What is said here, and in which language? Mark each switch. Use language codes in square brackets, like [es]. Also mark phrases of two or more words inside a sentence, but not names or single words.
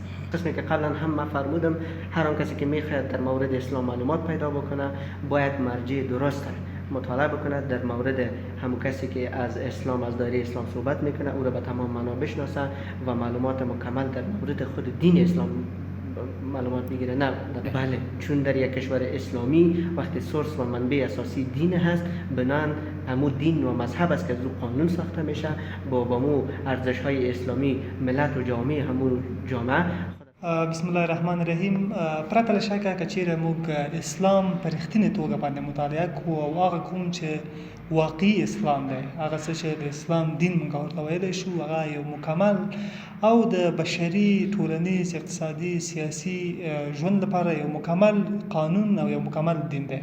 [fa] قسمی که قبلا هم من فرمودم هر آن کسی که میخواد در مورد اسلام معلومات پیدا بکنه باید مرجع درست مطالعه بکنه در مورد همون کسی که از اسلام از دایره اسلام صحبت میکنه او را به تمام معنا بشناسه و معلومات مکمل در مورد خود دین اسلام معلومات میگیره. نه بله، چون در یک کشور اسلامی وقتی سورس و منبع اساسی دین هست، بنان همون دین و مذهب است که از قانون ساخته میشه با مو ارزش های اسلامی ملت و جامعه همون جامعه. [ar] بسم الله الرحمن الرحیم. [ps] پرته له شکه که چیرې موږ اسلام په رښتینې توګه باندې مطالعه کوو او هغه کوم چې واقعي اسلام دی، هغه څه چې د اسلام دین موږ ورته ویلی شو، هغه یو مکمل او د بشري ټولنیز اقتصادي سیاسي ژوند لپاره یو مکمل قانون او یو مکمل دین دی.